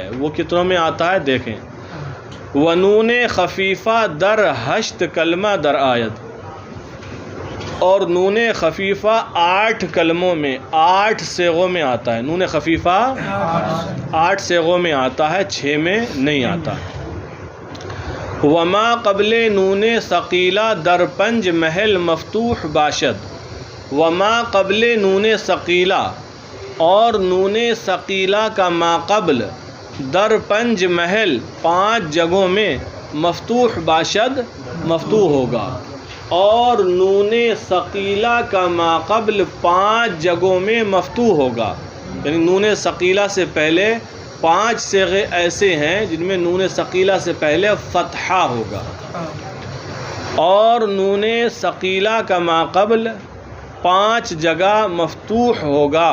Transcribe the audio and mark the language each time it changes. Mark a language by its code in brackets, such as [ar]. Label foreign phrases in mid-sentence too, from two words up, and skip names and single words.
[ur] وہ کتنوں میں آتا ہے دیکھیں. [fa] ونون خفیفہ در 8 کلمہ در آیت، [ur] اور نون خفیفہ 8 کلموں میں 8 صیغوں میں آتا ہے. نون خفیفہ 8 صیغوں میں آتا ہے، 6 میں نہیں آتا. [fa] وما قبل نون ثقیلہ در 5 محل مفتوح باشد. وما قبل نون ثقیلہ، [ur] اور نون ثقیلہ کا ما قبل [fa] در 5 محل [ur] 5 جگہوں میں [fa] مفتوح باشد [ur] مفتوح ہوگا، اور نون ثقیلہ کا ما قبل 5 جگہوں میں مفتوح ہوگا. یعنی نون ثقیلہ سے پہلے 5 صیغے ایسے ہیں جن میں نون ثقیلہ سے پہلے فتحہ ہوگا، اور نون ثقیلہ کا ما قبل 5 جگہ مفتوح ہوگا.